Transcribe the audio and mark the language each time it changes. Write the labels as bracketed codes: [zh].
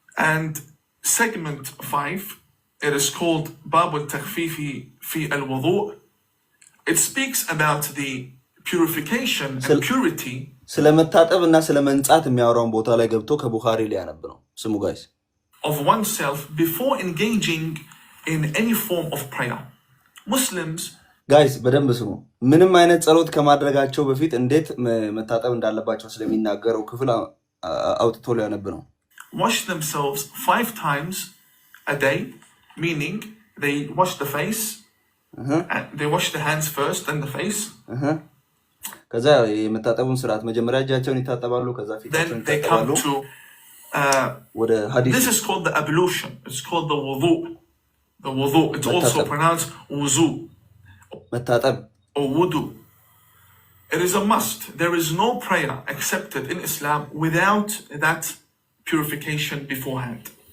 [en] and segment 5 it is called Bab al-Takhfifi fi al-Wudu' it speaks about the purification and purity [am] ስለመታጠብ እና ስለመንጻት የሚያወራውን ቦታ ላይ ገብቶ ከቡኻሪ ሊያነብ ነው። ስሙ ጋይስ [en] of oneself before engaging in any form of prayer. Muslims [am] ጋይስ በደንብ ስሙ። ምንም አይነት ጸሎት ከማድረጋቸው በፊት እንዴት መታጠብ እንዳለባቸው ስለሚናገረው ክፍል አውጥቶ ሊያነብ ነው። [en] wash themselves 5 times a day, meaning they wash the face, and they wash the hands first and the face. [am] ከዛ የመታጠቡን ስርዓት መጀመሪያ እጃቸውን ይታጠባሉ፣ ከዛ ፊታቸውን [en] Then they come [am] ይታጠባሉ። [en] to [am] ወደ ሐዲስ [en] this is called the ablution. It's called the wudu. The wudu. It's also pronounced wuzu [am] መታጠብ [en] or wudu. It is a must. There is no prayer accepted in Islam without that purification beforehand.